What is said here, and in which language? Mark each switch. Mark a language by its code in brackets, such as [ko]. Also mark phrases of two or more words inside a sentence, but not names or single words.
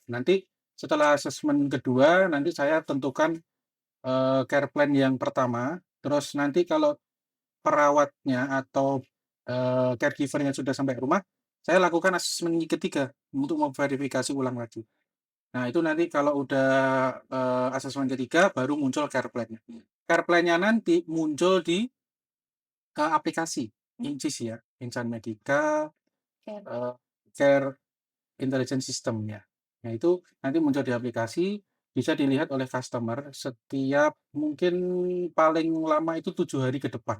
[id] Nanti setelah asesmen kedua, nanti saya tentukan, [en] care plan [id] yang pertama, terus nanti kalau perawatnya atau, caregiver-nya sudah sampai rumah, saya lakukan asesmen ketiga untuk memverifikasi ulang lagi. Nah, itu nanti kalau udah, asesmen ketiga baru muncul [en] care plan- [id] nya. [en] Care plan- [id] nya nanti muncul di, aplikasi Incis ya, Insan Medika, Oke. eee, Care Intelligence System ya. Nah, itu nanti muncul di aplikasi, bisa dilihat oleh customer setiap mungkin paling lama itu 7 hari ke depan.